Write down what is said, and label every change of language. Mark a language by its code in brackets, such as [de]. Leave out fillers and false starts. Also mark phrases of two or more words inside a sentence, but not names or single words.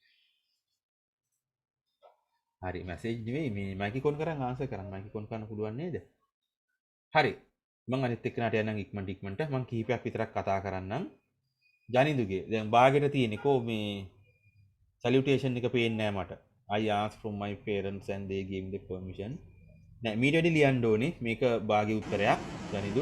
[si] හරි මැසේජ් නෙවෙයි මේ මයික් එක ඔන් කරන් ආන්සර් කරන්න. මයික් එක ඔන් කරන්න පුළුවන් නේද? හරි. මම අනිත් එක්කනට යන්නම් ඉක්මනට මම කිහිපයක් විතරක් කතා කරන්නම්. ජනිදුගේ දැන් බාගෙට තියෙනකෝ මේ සැලියුටේෂන් එක පේන්නේ නැහැ මට. [en] I asked from my parents and they gave me the permission. [si] නෑ මීට වැඩි ලියන්න ඕනේ. මේක බාගේ උත්තරයක්. ජනිදු.